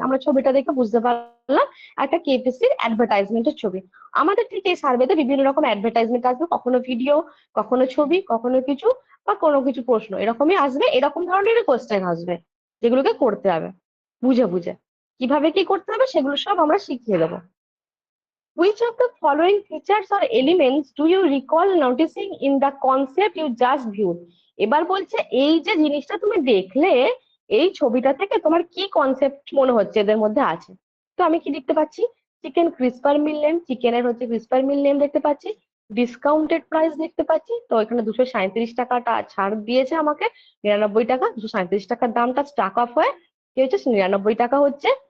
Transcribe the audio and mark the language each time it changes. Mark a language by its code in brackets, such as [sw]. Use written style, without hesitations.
[bn] আমরা ছবিটা দেখে বুঝতে পারলাম একটা কেএফসির অ্যাডভার্টাইজমেন্টের ছবি। আমাদের ঠিক এই সার্ভেতে বিভিন্ন রকম অ্যাডভার্টাইজমেন্ট আসবে, কখনো ভিডিও, কখনো ছবি, কখনো কিছু বা কোনো কিছু প্রশ্ন এরকমই আসবে, এরকম ধরনের কোশ্চেন আসবে যেগুলোকে করতে হবে বুঝে বুঝে। কিভাবে কি করতে হবে সেগুলো সব আমরা শিখিয়ে দেবো। [en] Which of the following features or elements do you recall noticing in the concept you just viewed? [bn] এবার বলছে এই যে জিনিসটা তুমি দেখলে, এই ছবিটা থেকে তোমার কি কনসেপ্ট মনে হচ্ছে এদের মধ্যে আছে। তো আমি কি দেখতে পাচ্ছি, চিকেন ক্রিস্পার মিল নেম, চিকেনের হচ্ছে ক্রিস্পার মিল নেম দেখতে পাচ্ছি, ডিসকাউন্টেড প্রাইস দেখতে পাচ্ছি, তো এখানে 237 টাকাটা ছাড় দিয়েছে আমাকে, 99 টাকা, 237 টাকার দামটা স্টাক অফ হয়ে কি হচ্ছে 99 টাকা হচ্ছে।